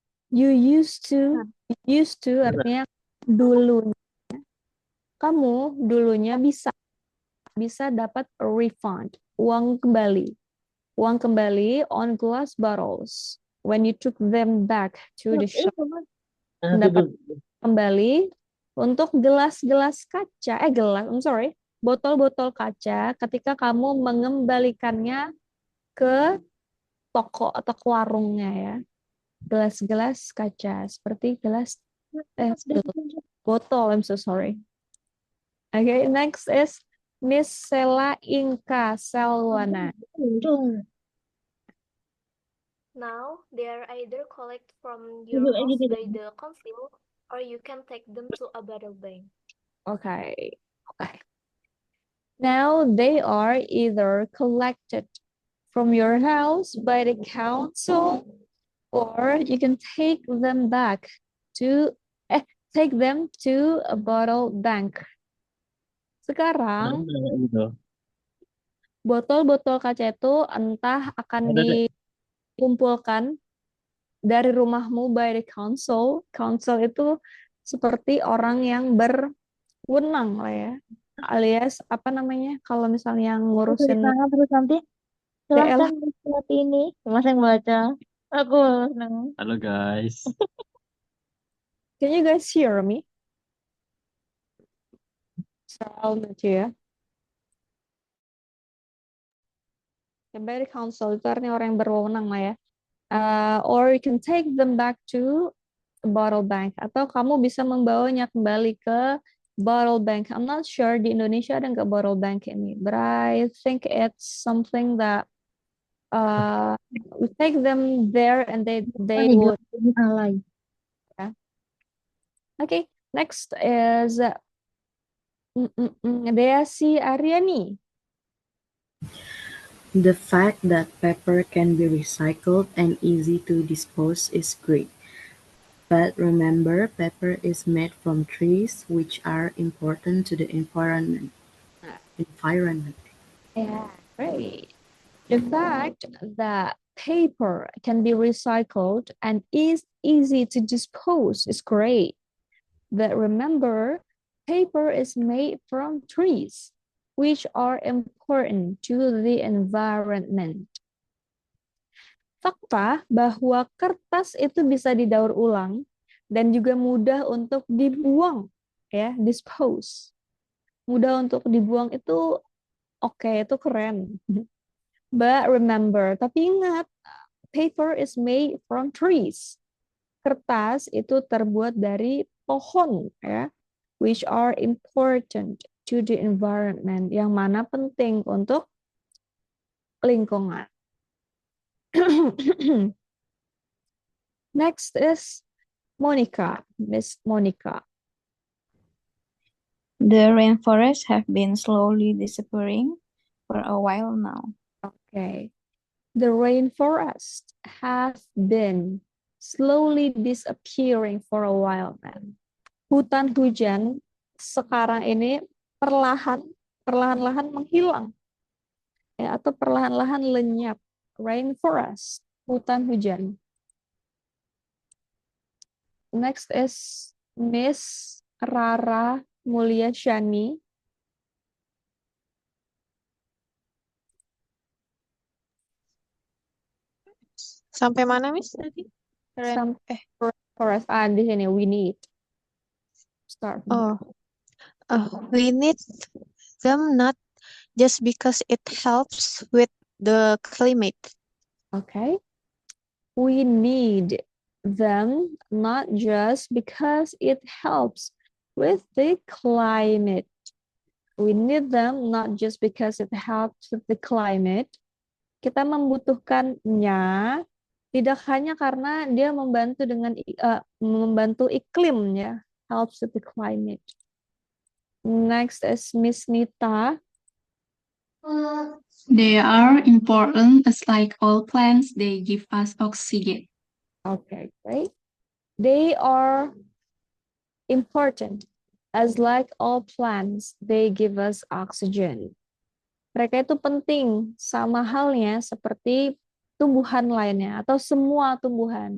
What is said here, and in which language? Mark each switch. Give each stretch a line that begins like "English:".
English: You used to artinya dulunya.
Indonesian: Kamu dulunya bisa dapat
English: a refund,
Indonesian: uang kembali
English: on glass bottles when you took them back to the shop.
Indonesian: Mendapat kembali untuk gelas-gelas kaca, botol-botol kaca ketika kamu mengembalikannya ke toko atau ke warungnya ya. Gelas-gelas kaca seperti botol,
English: I'm so sorry. Okay, next is Miss Sela Inka Selwana. Now, they are either collected from your house by the council or you can take them to a bottle bank. Okay. Now they are either collected from your house by the council or you can take them back to take them to a bottle bank.
Indonesian: Sekarang Gitu. botol-botol kaca itu entah akan dikumpulkan dari rumahmu
English: by the council.
Indonesian: Council itu seperti orang yang berwenang lah ya. Alias apa namanya kalau misalnya yang ngurusin Terus nanti DL. silahkan seperti ini. Mas yang baca. Aku senang. Halo guys.
English: Can you guys hear me?
Indonesian: Sound lucu ya. By the council itu artinya orang yang berwenang lah ya.
English: Or you can take them back to a bottle bank.
Indonesian: Atau kamu bisa membawanya kembali ke bottle bank.
English: I'm not sure
Indonesian: di Indonesia ada nggak bottle bank ini.
English: But I think it's something that we take them there and they would.
Indonesian: Alay.
English: Okay, next is Desi Aryani. The fact that paper can be recycled and easy to dispose is great. But remember, paper is made from trees, which are important to the environment. Yeah, great. The fact that paper can be recycled and is easy to dispose is great. But remember, paper is made from trees, which are important to the environment.
Indonesian: Fakta bahwa kertas itu bisa didaur ulang dan juga mudah untuk dibuang, ya, dispose. Mudah untuk dibuang itu oke, itu keren.
English: But remember,
Indonesian: tapi ingat,
English: paper is made from trees.
Indonesian: Kertas itu terbuat dari pohon, ya,
English: which are important to the environment,
Indonesian: yang mana penting untuk lingkungan.
English: Next is Monica, Miss Monica. The rainforests have been slowly disappearing for a while now. Okay. The rainforest has been slowly disappearing for a while now.
Indonesian: Hutan hujan sekarang ini perlahan-lahan menghilang, ya, atau perlahan-lahan lenyap. Rainforest, hutan hujan.
English: Next is Miss Rara Mulyashani.
Indonesian: Sampai mana, Miss? Tadi?
English: Rainforest.
Indonesian: Di sini
English: we need. Start. We need them not just because it helps with the climate. Okay. We need them not just because it helps with the climate. We need them not just because it helps with the climate.
Indonesian: Kita membutuhkannya tidak hanya karena dia membantu dengan membantu iklim, ya,
English: helps with the climate. Next is Miss Nita. They are important as like all plants, they give us oxygen. Okay, great. They are important as like all plants, they give us oxygen.
Indonesian: Mereka itu penting sama halnya seperti tumbuhan lainnya atau semua tumbuhan.